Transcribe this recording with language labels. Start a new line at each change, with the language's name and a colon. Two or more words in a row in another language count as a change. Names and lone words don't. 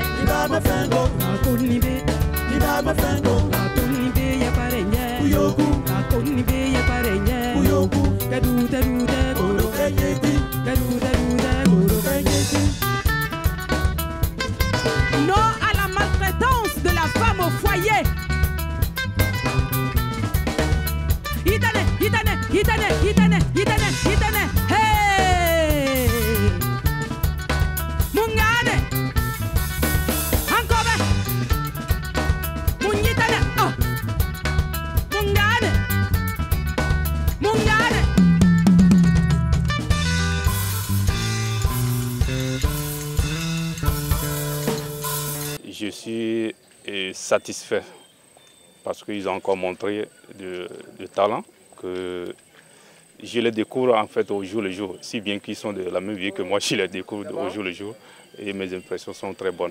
French: Mafango, Akunibe, Mafango, Akunibe, Yaparenya, Uyoku, Akunibe, Yaparenya, Uyoku, Kadu, Guru Kayeti, Kadu, Guru Kayeti. Non à la maltraitance de la femme au foyer. Hitane, hitane, hitane, hitane, hitane, hitane. Hey! Mungane! Ancora! Mugnitane! Oh! Mungane! Mungane! Je suis satisfait parce qu'ils ont encore montré de talent que je les découvre en fait au jour le jour, si bien qu'ils sont de la même vie que moi, je les découvre au jour le jour et mes impressions sont très bonnes.